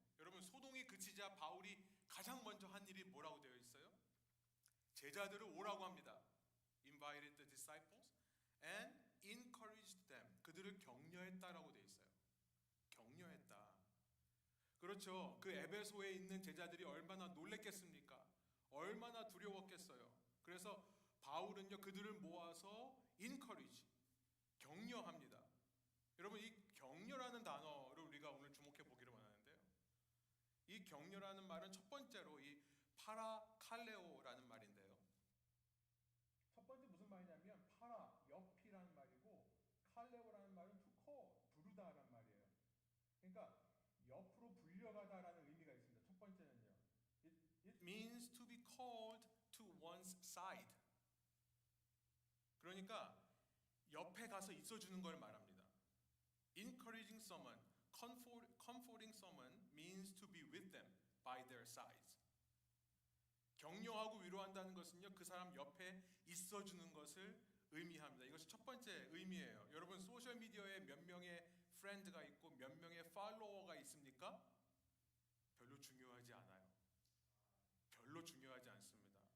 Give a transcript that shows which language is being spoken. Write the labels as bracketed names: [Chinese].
[Korean] 여러분, 소동이 그치자 바울이 가장 먼저 한 일이 뭐라고 되어 있어요? 제자들을 오라고 합니다. [English] Invited the disciples and encouraged them. [Korean] 그들을 격려했다라고 되어 있어요. 격려했다. 그렇죠. 그 에베소에 있는 제자들이 얼마나 놀랬겠습니까? 얼마나 두려웠겠어요. 그래서 바울은요, 그들을 모아서 encourage, 격려합니다. 여러분, 이 격려라는 단어를 우리가 오늘 주목해 보기를 원하는데요. 이 격려라는 말은 첫 번째로 이 파라칼레오라는 말인데요. 첫 번째 무슨 말이냐면 파라, 옆이라는 말이고 칼레오라는 말은 [English] to call, [Korean] 부르다라는 말이에요. 그러니까 옆으로 불려가다라는 의미가 있습니다. 첫 번째는요. [English] It means to be called to one's side. [Korean] 그러니까 옆에 가서 있어주는 걸 말합니다. [English] Encouraging someone, comforting someone means to be with them by their sides. [Korean] 격려하고 위로한다는 것은요, 그 사람 옆에 있어주는 것을 의미합니다. 이것이 첫 번째 의미예요. 여러분, 소셜미디어에 몇 명의 프렌드가 있고 몇 명의 팔로워가 있습니까? 별로 중요하지 않아요. 별로 중요하지 않습니다.